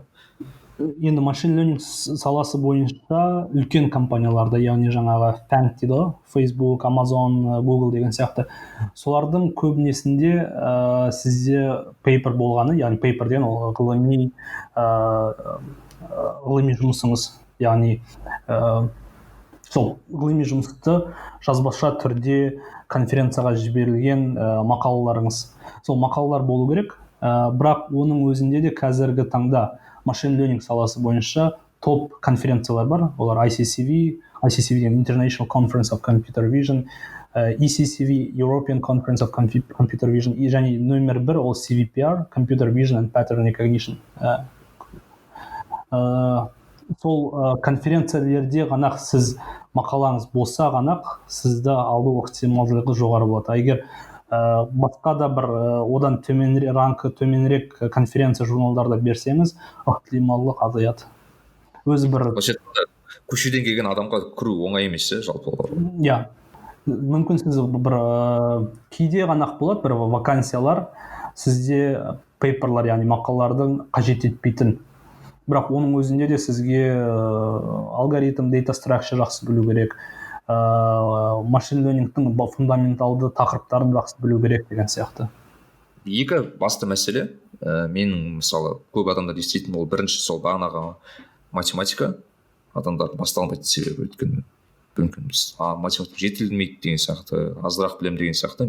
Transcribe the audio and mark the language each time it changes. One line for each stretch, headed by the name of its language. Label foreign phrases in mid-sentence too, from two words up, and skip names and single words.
Kazakh: Енді
English: machine learning
Kazakh: саласы бойынша үлкен компанияларда, яғни жаңағы FANG дейді ғой, Facebook, Amazon, Google деген сияқты, солардың көбінесінде сізде пейпер болғаны, яғни пейпер деген ол ғылыми жұмысыңыз, яғни сол ғылыми жұмысты жазбаша түрде конференцияға жіберілген мақалаларыңыз. Сол мақалалар болу керек, бірақ оның өзінде де қазіргі таңда
English: machine learning
Kazakh: саласы бойынша топ конференциялар бар. Олар ICCV деген International Conference of Computer Vision, ECCV, European Conference of Computer Vision, және номер 1 ол CVPR, Computer Vision and Pattern Recognition. Сол конференциялерде ғана сіз мақалаңыз болса ғана сізді алу ықтималдылығы жоғары болады. Егер басқа да бір одан төменірек конференция журналдарда берсеңіз, ықтималдылық азаяды. Өзі бір көшеден келген адамға кіру оңай емес, жалпы. Иә. Мүмкін сіз бір кейде ғана болады, бір вакансиялар сізде пейперлар, яғни мақалалардың қажет етпейтін. Бірақ оның өзінде де сізге алгоритм,
English: data structure
Kazakh: жақсы білу керек,
English: machine learning
Kazakh: фундаменталды тақырыптарын жақсы білу керек деген сияқты. Екі басты мәселе, менің мысалы көп адамдар еститін, ол бірінші сол бағанағы математика, адамдар басталмайтын себебі өйткені мүмкін математика жетілмейді деген сияқты, азырақ білем деген сияқты.